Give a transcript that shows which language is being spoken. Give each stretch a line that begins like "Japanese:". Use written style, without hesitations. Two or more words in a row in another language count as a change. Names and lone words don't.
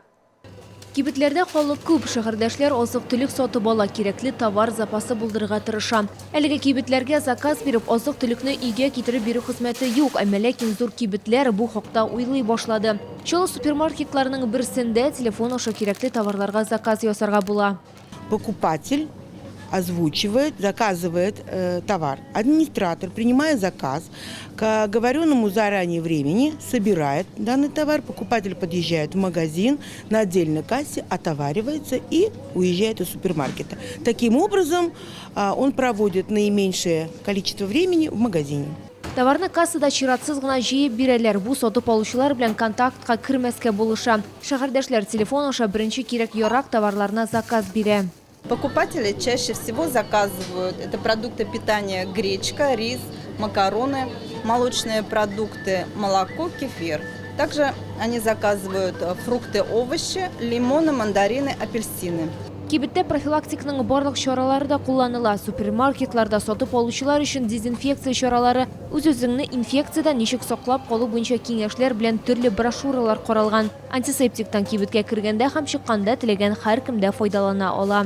Tatar: Кибетләрдә халык күп, шәһәрдәшләр азык-төлек сатып ала, кирәкле товар запасы булдырырга тырыша. Әлеге кибетләргә заказ биреп, азык-төлекне өйгә китереп бирү хезмәте юк, әмма ләкин зур кибетләр бу хакта уйлый башлады. Шул супермаркетларның берсендә телефон аша кирәкле товарларга заказ ясарга була.
Russian: Покупатель озвучивает, заказывает товар. Администратор, принимая заказ, к оговоренному заранее времени собирает данный товар. Покупатель подъезжает в магазин на отдельной кассе, отоваривается и уезжает из супермаркета. Таким образом, он проводит наименьшее количество времени в магазине.
Tatar: Товарны кассада чиратсыз гына җыеп бирәләр. Бу сатып алучылар белән контактка кермәскә булыша. Шәһәрдәшләр телефон аша беренче кирәк-ярак товарларына заказ бирә.
Russian: Покупатели чаще всего заказывают это продукты питания: гречка, рис, макароны, молочные продукты, молоко, кефир. Также они заказывают фрукты, овощи, лимоны, мандарины, апельсины.
Tatar: Кибеттә профилактиканың барлык чаралары да кулланыла. Супермаркетларда сатып алучылар өчен дезинфекция чаралары, үз-үзеңне инфекциядән ничек саклап калу буенча киңәшләр белән төрле брошюралар каралган. Антисептиктан кибеткә кергәндә һәм чыкканда теләгән һәркем дә файдалана ала.